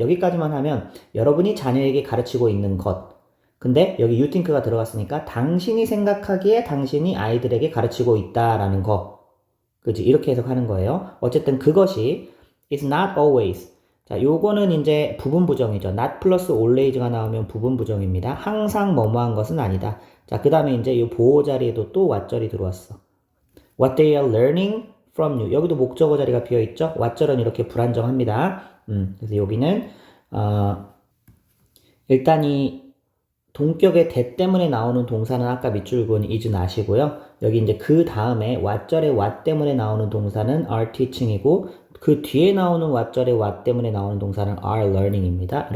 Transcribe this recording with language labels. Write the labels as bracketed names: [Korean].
[Korean] 여기까지만 하면 여러분이 자녀에게 가르치고 있는 것. 근데 여기 you think가 들어갔으니까 당신이 생각하기에 당신이 아이들에게 가르치고 있다라는 거. 그지? 이렇게 해석하는 거예요. 어쨌든 그것이 [English] is not always. [Korean] 자, 요거는 이제 부분 부정이죠. not 플러스 always가 나오면 부분 부정입니다. 항상 뭐뭐한 것은 아니다. 자, 그 다음에 이제 이 보호 자리에도 또 what절이 들어왔어. [English] What they are learning from you. [Korean] 여기도 목적어 자리가 비어있죠. what절은 이렇게 불안정합니다. 그래서 여기는 일단 이 동격의 that 때문에 나오는 동사는 아까 밑줄 그은 is는 아시고요. 여기 이제 그 다음에 what절의 what 때문에 나오는 동사는 are teaching이고 그 뒤에 나오는 what절의 what 때문에 나오는 동사는 are learning입니다.